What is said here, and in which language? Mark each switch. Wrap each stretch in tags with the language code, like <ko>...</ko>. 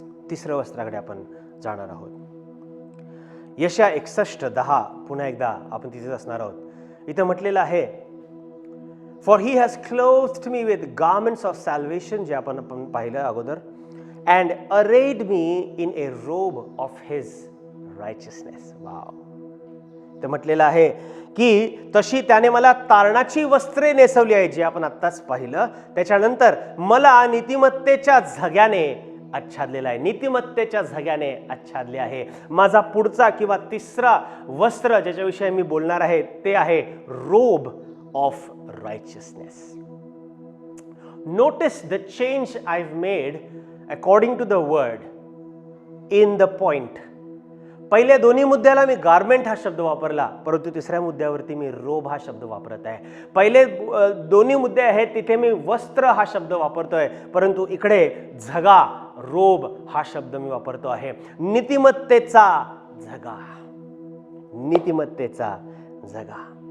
<mr>तिसरं वस्त्राकडे आपण जाणार आहोत. यशया 61:10 पुन्हा एकदा आपण तिथेच असणार आहोत. इथं म्हटलेलं आहे,</mr> <en>For he has clothed me with garments of salvation,</en> <mr>जे आपण पाहिलं अगोदर,</mr> <en>and arrayed me in a robe of his righteousness. Wow.</en> <mr>ते म्हटलेलं आहे की तशी त्याने मला तारणाची वस्त्रे नेसवली आहे, जे आपण आत्ताच पाहिलं. त्याच्यानंतर मला नीतिमत्तेच्या झग्याने आच्छादलेला आहे. नीतिमत्तेच्या झग्याने आच्छादले आहे. माझा पुढचा किंवा तिसरा वस्त्र ज्याच्याविषयी मी बोलणार आहे ते आहे रोब of righteousness.</mr> <en>Notice the change I've made according to the word in the point.</en> <mr>पहिल्या दोन्ही मुद्द्याला मी गार्मेंट हा शब्द वापरला, परंतु तिसऱ्या मुद्द्यावरती मी रोब हा शब्द वापरत आहे. पहिले दोन्ही मुद्दे आहेत तिथे मी वस्त्र हा शब्द वापरतोय, परंतु इकडे झगा, रोब हा शब्द मी वापरतो आहे. नीतिमत्तेचा झगा. नीतिमत्तेचा झगा.</mr>